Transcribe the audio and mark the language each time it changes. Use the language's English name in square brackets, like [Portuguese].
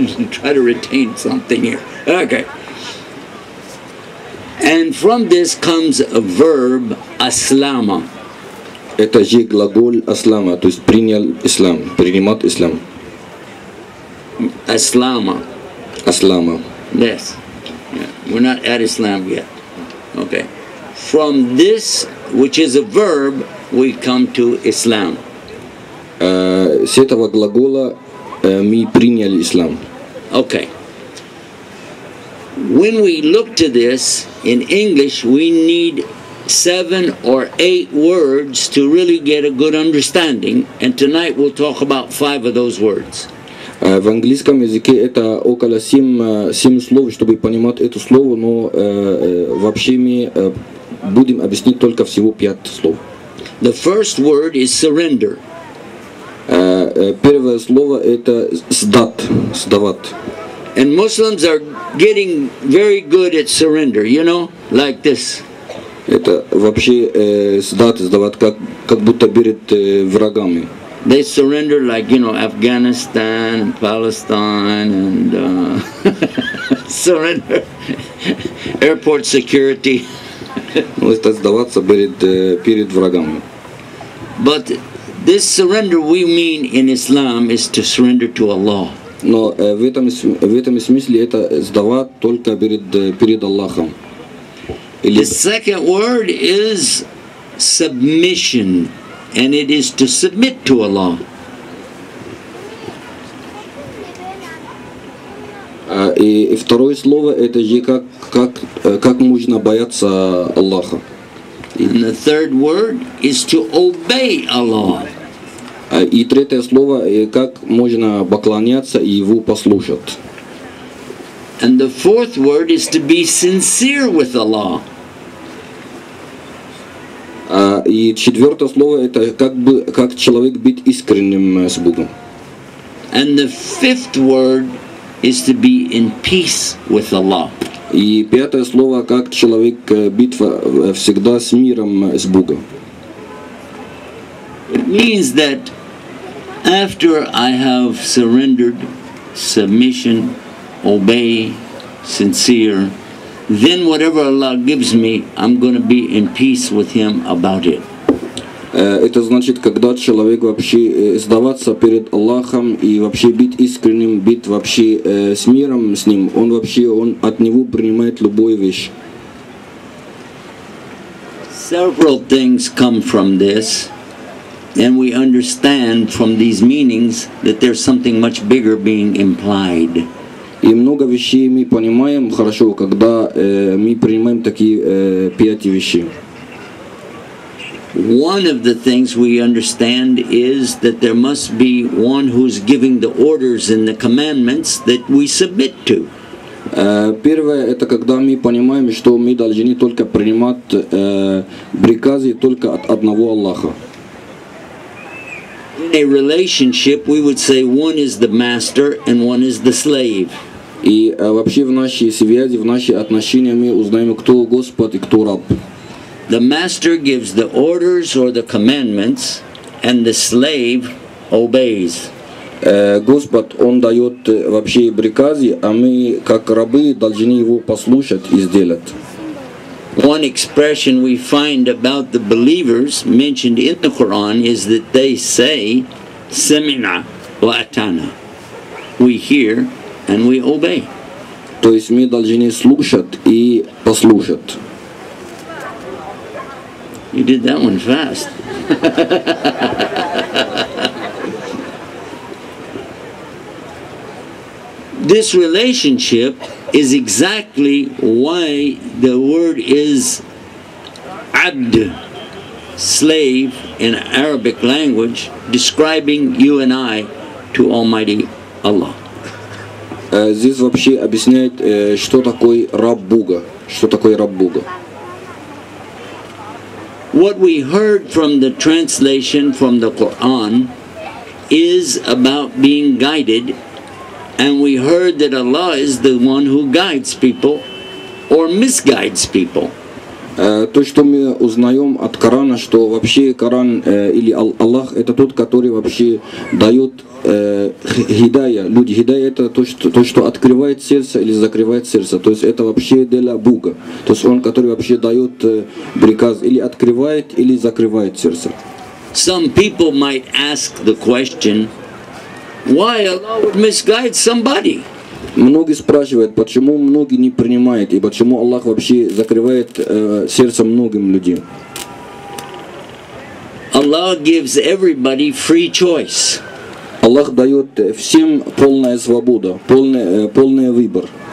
[English] Try to retain something here. Okay. And from this comes a verb, aslama. [Russian] Это же глагол аслама, то есть принял ислам, принимать ислам. [Arabic] Aslama. Аслама. [English] Yes. Yeah. We're not at Islam yet. Okay. From this, which is a verb, we come to Islam. [Russian] С этого глагола мы приняли ислам. [English] Okay. When we look to this in English, we need 7 or 8 words to really get a good understanding, and tonight we'll talk about 5 of those words. [Russian] В английском языке это около 7 слов, чтобы понимать это слово, но вообще мы будем объяснить только всего 5 слов. [English] The first word is surrender. [Russian] Первое слово это сдавать. [English] And Muslims are getting very good at surrender, you know, like this. [Russian] Это вообще сдавать как будто перед врагами. [English] They surrender like, you know, Afghanistan and Palestine and surrender airport security. [Russian] Это сдаваться перед врагами. [English] But this surrender we mean in Islam is to surrender to Allah. [Russian] Но в этом смысле это сдавать только перед Аллахом. [English] The second word is submission, and it is to submit to Allah. [Russian] И второе слово это же как можно бояться Аллаха. [English] And the third word is to obey Allah. [Russian] И третье слово как можно поклоняться и его послушать. [English] And the fourth word is to be sincere with Allah. [Russian] И четвертое слово это как человек быть искренним с Богом. [English] And the fifth word is to be in peace with Allah. [Russian] И пятое слово как человек быть всегда с миром с Богом. [English] It means that after I have surrendered, submission, obey, sincere, then whatever Allah gives me, I'm going to be in peace with Him about it. [Russian] Это значит, когда человек вообще сдаваться перед Аллахом и вообще быть искренним, быть вообще с миром с Ним, он от Него принимает любую вещь. [English] Several things come from this, and we understand from these meanings that there's something much bigger being implied. [Russian] И много вещей мы понимаем хорошо, когда мы принимаем такие 5 вещей. [English] One of the things we understand is that there must be one who's giving the orders and the commandments that we submit to. [Russian] Первое это когда мы понимаем, что мы должны только принимать приказы только от одного Аллаха. [English] In a relationship, we would say one is the master and one is the slave. [Russian] И вообще в нашей связи, в наши отношения мы узнаем, кто Господь и кто раб. [English] The master gives the orders or the commandments, and the slave obeys. [Russian] Господь, Он дает вообще приказы, а мы, как рабы, должны Его послушать и сделать. [English] One expression we find about the believers mentioned in the Quran is that they say, [Arabic] Sami'na wa atana. [English] We hear and we obey. [Russian] То есть мы должны слушать и послушать. [English] You did that one fast. This relationship is exactly why the word is abd, slave in Arabic language, describing you and I to Almighty Allah. [Russian] Здесь вообще объясняет, что такое раб Бога, что такое раб Бога. [English] What we heard from the translation from the Quran is about being guided, and we heard that Allah is the one who guides people or misguides people. [Russian] То, что мы узнаем от Корана, что вообще Коран или Аллах это тот, который вообще дает хидая. Люди, хидая это то, что открывает сердце или закрывает сердце. То есть это вообще для Бога. То есть Он, который вообще дает приказ или открывает, или закрывает сердце. [English] Some people might ask the question, why Allah would misguide somebody? [Russian] Многие спрашивают, почему многие не принимают, и почему Аллах вообще закрывает сердце многим людям. [English] Allah gives everybody free choice. [Russian] Аллах дает всем полная свобода, полный выбор.